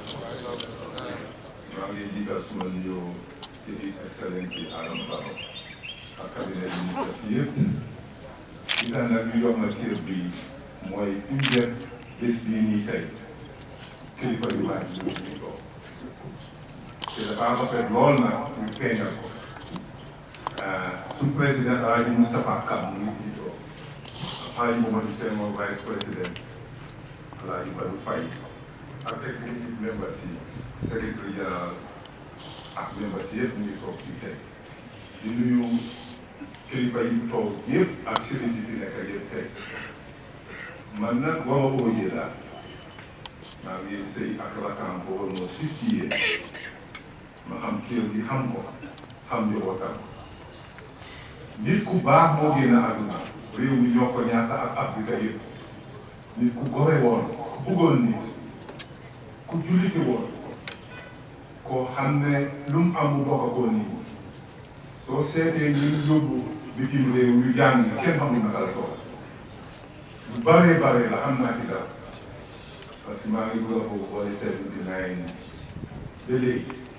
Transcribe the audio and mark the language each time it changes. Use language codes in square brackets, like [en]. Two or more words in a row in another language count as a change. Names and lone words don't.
[wo] maa ngi jiital suma nuyoo ci His Excellency Adama Barrow ak cabinet ministre si yëpp li tax nag ñu jox ma cër bi mooy fi ñu def bés bii nii tey kilifa yu baax yi ñu toog te dafa rafet lool nag ñu feeñal ko suñu président Alaaji Moustapha Kam mu ngi toog Alaaji Mamadou Sène mooy [fr] vice président [wo] Alaaji Badou Faye ak [en] executive members [wo] yi [fr] secrétaire général [wo] ak members yëpp ñu ngi toog fii tey di nuyu kilifa yi toog yëpp ak sëriñ yi fi nekk yëpp tey man nag waa OJ daal maa ngi sëy ak rakam [en] for almost 50 [wo] years ma am kër gi xam ko xam njabootam nit ku baax moo génn àdduna réew mi ñoo ko ñàkk ak Afrique yëpp nit ku gore woon ku bëggoon nit ku jullite woon koo xam ne lu mu am mu bokk ko nit soo seetee ñu yóbbu bitim réew yu jàng kenn xamul naka la toog lu bare bare la am naa ci dara [fr] parce que [wo] maa ngi bëgg a foofu boole 79 ba léegi